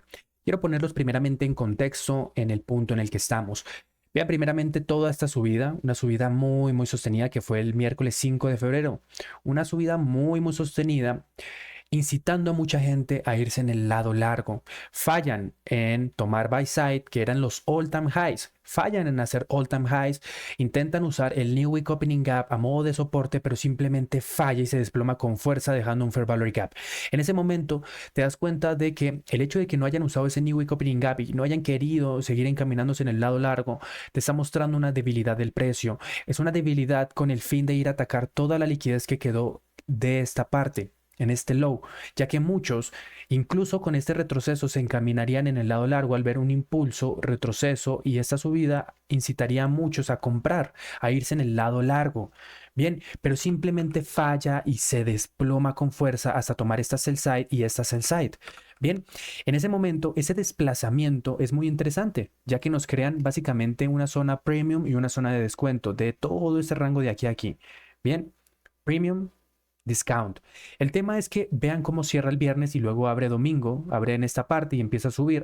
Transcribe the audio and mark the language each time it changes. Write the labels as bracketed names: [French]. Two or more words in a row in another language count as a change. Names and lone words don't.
[Spanish] Quiero ponerlos primeramente en contexto en el punto en el que estamos. Vean primeramente toda esta subida, una subida muy sostenida que fue el miércoles 5 de febrero. Una subida muy sostenida, incitando a mucha gente a irse en el lado largo. Fallan en tomar [English] buy side, [Spanish] que eran los [English] all-time highs. [Spanish] Fallan en hacer [English] all-time highs, [Spanish] intentan usar el [English] New Week Opening Gap [Spanish] a modo de soporte, pero simplemente falla y se desploma con fuerza dejando un [English] Fair Value Gap. [Spanish] En ese momento te das cuenta de que el hecho de que no hayan usado ese [English] New Week Opening Gap [Spanish] y no hayan querido seguir encaminándose en el lado largo, te está mostrando una debilidad del precio. Es una debilidad con el fin de ir a atacar toda la liquidez que quedó de esta parte, en este low, ya que muchos, incluso con este retroceso, se encaminarían en el lado largo al ver un impulso, retroceso, y esta subida incitaría a muchos a comprar, a irse en el lado largo. Bien, pero simplemente falla y se desploma con fuerza hasta tomar esta [English] sell side [Spanish] y esta [English] sell side. [Spanish] Bien, en ese momento ese desplazamiento es muy interesante, ya que nos crean básicamente una zona premium y una zona de descuento de todo este rango de aquí a aquí. Bien, premium, discount. El tema es que vean cómo cierra el viernes y luego abre domingo, abre en esta parte y empieza a subir.